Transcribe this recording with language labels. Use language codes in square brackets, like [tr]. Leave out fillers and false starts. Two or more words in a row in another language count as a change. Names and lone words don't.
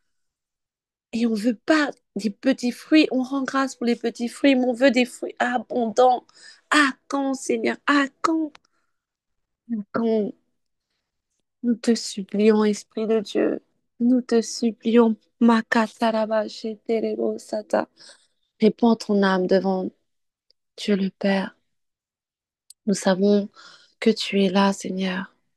[fr] Et on veut pas des petits fruits. On rend grâce pour les petits fruits, mais on veut des fruits abondants. À quand, Seigneur? À quand? À quand? Nous te supplions, Esprit de Dieu. Nous te supplions. Makataraba sheterebo sata. Répands ton âme devant Dieu le Père. Nous savons que tu es là, Seigneur.